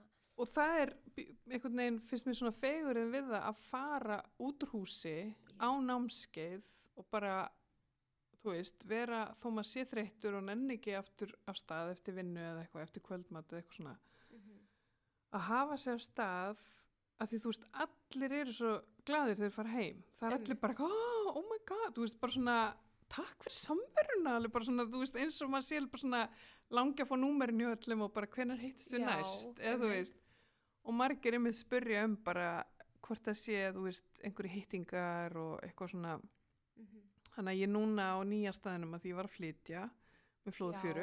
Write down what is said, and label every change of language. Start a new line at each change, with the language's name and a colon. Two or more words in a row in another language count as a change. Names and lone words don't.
Icelandic: og það er einhvern veginn finnst mér svona fegurinn við það að fara út úr húsi á námskeið og bara þú veist, vera þó maður sé þreyttur og nenni ekki aftur af stað eftir vinnu eða eitthvað, eftir kvöldmat eða eitthvað svona að hafa sér stað að því þú veist, allir eru svo glaðir þegar þeir fara heim, það er allir bara
English: oh my god,
Icelandic: þú veist, bara svona takk fyrir samveruna, alveg bara svona þú veist, eins og maður sé bara svona langi að fá númerin í öllum og bara hvenær hittist við næst eða þú veist, og margir einmitt spyrja bara hvort það sé þú veist, einhverju hittingar og eitthvað svona þannig að ég núna á nýja staðinum að því ég var að flytja með flóðfjöru